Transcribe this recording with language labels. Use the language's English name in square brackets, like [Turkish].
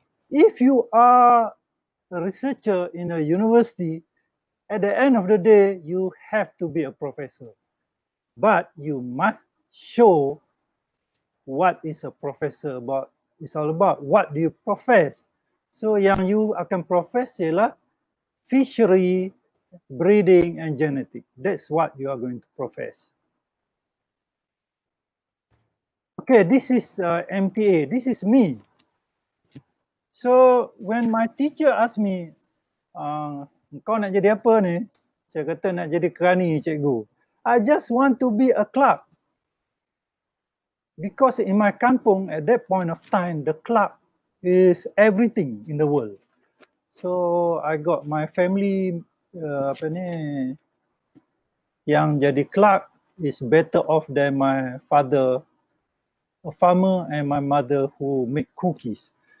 [English] If you are a researcher in a university, at the end of the day, you have to be a professor. But you must show what is a professor about. It's all about what do you profess. So yang you akan profess ialah fishery, breeding and genetics. That's what you are going to profess. Okay, this is MTA. This is me. So when my teacher asked me, kau nak jadi apa ni? [Malay] Saya kata nak jadi kerani, cikgu. [English] I just want to be a clerk. Because in my kampung, at that point of time, the clerk is everything in the world. So I got my family, yang jadi clerk is better off than my father, a farmer, and my mother who make cookies.